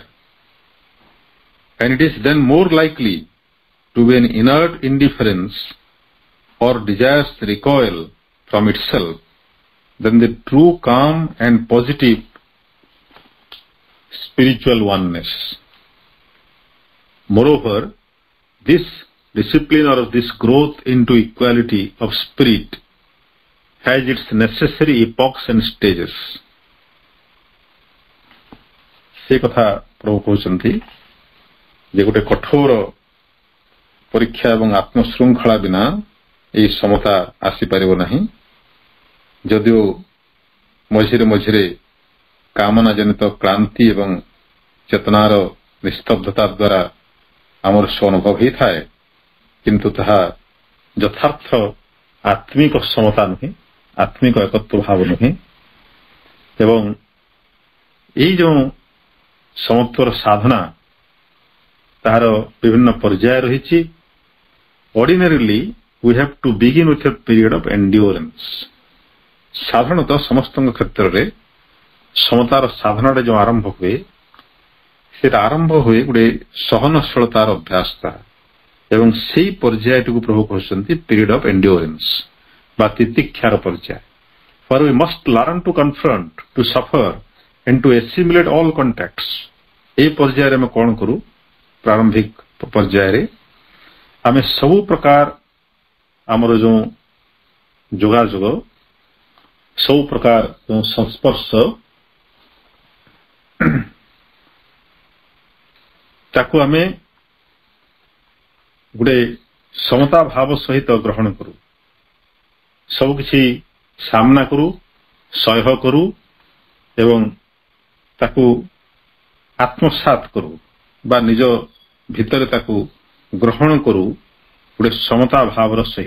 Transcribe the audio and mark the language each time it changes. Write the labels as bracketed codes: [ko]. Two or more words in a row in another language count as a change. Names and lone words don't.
[en] And it is then more likely to be an inert indifference or desire's recoil from itself than the true calm and positive spiritual oneness. Moreover, this discipline or this growth into equality of spirit has its necessary epochs and stages. [or] ସେ କଥା ପ୍ରଭୁ କହୁଛନ୍ତି ଯେ ଗୋଟେ କଠୋର ପରୀକ୍ଷା ଏବଂ ଆତ୍ମଶୃଙ୍ଖଳା ବିନା ଏହି ସମତା ଆସିପାରିବ ନାହିଁ। ଯଦିଓ ମଝିରେ ମଝିରେ କାମନା ଜନିତ କ୍ଳାନ୍ତି ଏବଂ ଚେତନାର ନିସ୍ତବ୍ଧତା ଦ୍ୱାରା ଆମର ଅନୁଭବ ହୋଇଥାଏ, କିନ୍ତୁ ତାହା ଯଥାର୍ଥ ଆତ୍ମିକ ସମତା ନୁହେଁ, ଆତ୍ମିକ ଏକତ୍ୱ ଭାବ ନୁହେଁ। ଏବଂ ଏଇ ଯେଉଁ ସମତ୍ୱର ସାଧନା ତାହାର ବିଭିନ୍ନ ପର୍ଯ୍ୟାୟ ରହିଛି। [en] ଅର୍ଡିନାରିଲି we have to begin with a period of endurance. [or] ସାଧାରଣତଃ ସମସ୍ତଙ୍କ କ୍ଷେତ୍ରରେ ସମତାର ସାଧନାଟା ଯେଉଁ ଆରମ୍ଭ ହୁଏ, ସେଟା ଆରମ୍ଭ ହୁଏ ଗୋଟେ ସହନଶୀଳତାର ଅଭ୍ୟାସ ଦ୍ୱାରା, ଏବଂ ସେଇ ପର୍ଯ୍ୟାୟଟିକୁ ପ୍ରଭୁ କହୁଛନ୍ତି [en] period of endurance [or] ବା ତିତିକ୍ଷାର ପର୍ଯ୍ୟାୟ। [en] For we must learn to confront, to suffer and to assimilate all contacts. [or] এই ପର୍ଯ୍ୟାୟରେ ଆମେ କଣ କରୁ? ପ୍ରାରମ୍ଭିକ ପର୍ଯ୍ୟାୟରେ ଆମେ ସବୁ ପ୍ରକାର ଆମର ଯେଉଁ ଯୋଗାଯୋଗ, ସବୁ ପ୍ରକାର ଯେଉଁ ସଂସ୍ପର୍ଶ, ତାକୁ ଆମେ ଗୋଟେ ସମତା ଭାବ ସହିତ ଗ୍ରହଣ କରୁ, ସବୁକିଛି ସାମ୍ନା କରୁ, ସହ୍ୟ କରୁ ଏବଂ ତାକୁ ଆତ୍ମସାତ କରୁ ବା ନିଜ ଭିତରେ ତାକୁ ଗ୍ରହଣ କରୁ ଗୋଟେ ସମତା ଭାବର ସହିତ।